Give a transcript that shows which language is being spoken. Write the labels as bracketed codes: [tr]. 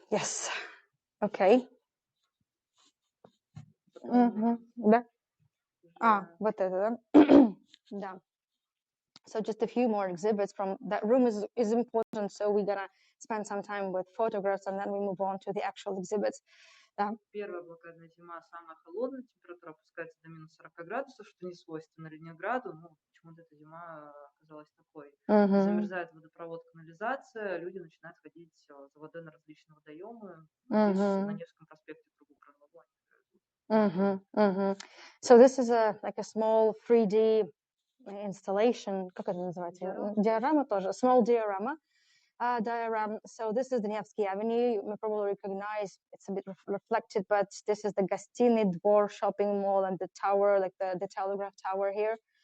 [en] Yes. Okay. [ru] Да. Вот это, да? Да. [en] So just a few more exhibits from that room is important. So we're gonna spend some time with photographs and then we move on to the actual exhibits. [ru] Да. Первая блокадная зима самая холодная, температура опускается до минус 40 градусов, что не свойственно Ленинграду. Почему-то эта зима оказалась такой. Замерзает водопровод, канализация, люди начинают ходить за водой на различные водоемы. На Невском проспекте кругу Кранвагона. [en] So this is like a small 3D installation. [ru] Как это называется? Диорама тоже. [en] Small diorama. Diagram. So this is the Nevsky Avenue. You may probably recognize it's a bit reflected, but this is the Gostiny Dvor shopping mall and the tower, like the telegraph tower here.